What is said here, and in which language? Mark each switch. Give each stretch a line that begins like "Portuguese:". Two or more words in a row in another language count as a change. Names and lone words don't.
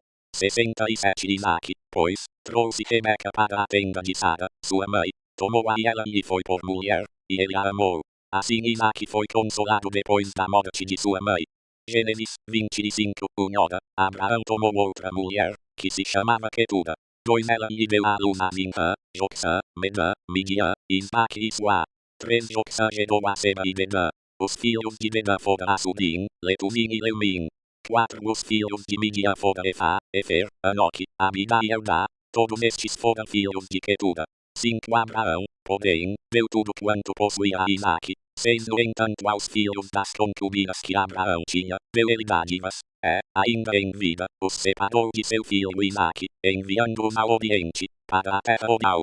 Portuguese: 67 Isaac, pois, trouxe Rebeca para a tenda de Sara, sua mãe, tomou-a e ela lhe foi por mulher, e ele a amou. Assim Isaac foi consolado depois da morte de sua mãe. Gênesis 25 Ora, Abraão tomou outra mulher, que se chamava Quetura. 2 Ela lhe deu à luz a Zimra, Joxã, Medã, Midian, Isaac e Suá. 3 Joxã gerou a Seba e Dedã. Os filhos de Dedã foram Assudim, Letuzim e Leumim. 4 Os filhos de Midian foram Efá, Efer, Anoque, Abida e Eldá. Todos estes foram filhos de Quetura. 5 Abraão, porém, deu tudo quanto possuía a Isaac. 6 No entanto aos filhos das concubinas que Abraão tinha, deu ele dádivas, ainda em vida, os separou de seu filho Isaac, enviando-os ao oriente, para a terra Odal.